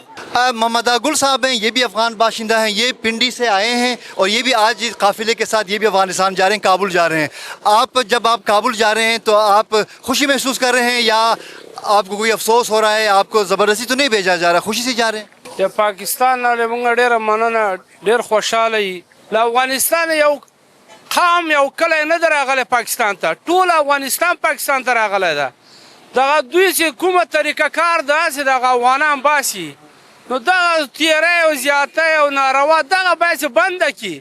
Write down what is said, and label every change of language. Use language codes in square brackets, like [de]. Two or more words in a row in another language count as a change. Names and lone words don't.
[ur] محمد گل صاحب ہیں, یہ بھی افغان باشندہ ہیں, یہ پنڈی سے آئے ہیں اور یہ بھی آج قافلے کے ساتھ یہ بھی افغانستان جا رہے ہیں, کابل جا رہے ہیں. آپ جب آپ کابل جا رہے ہیں تو آپ خوشی محسوس کر رہے ہیں یا آپ کو کوئی افسوس ہو رہا ہے؟ آپ کو زبردستی تو نہیں بھیجا جا رہا, خوشی سے جا رہے ہیں؟ [ps] د پاکستان نه موږ ډېره مننه, ډېر خوشحاله یو. له افغانستان یو قام یو کلی نه دی راغلی پاکستان ته, ټول افغانستان پاکستان ته راغلی ده. دغه دوی چې کومه طریقه کار داسې دغه افغانان باسي نو دغه تیری او زیاتی او ناروا دغه باید چې بنده کړي.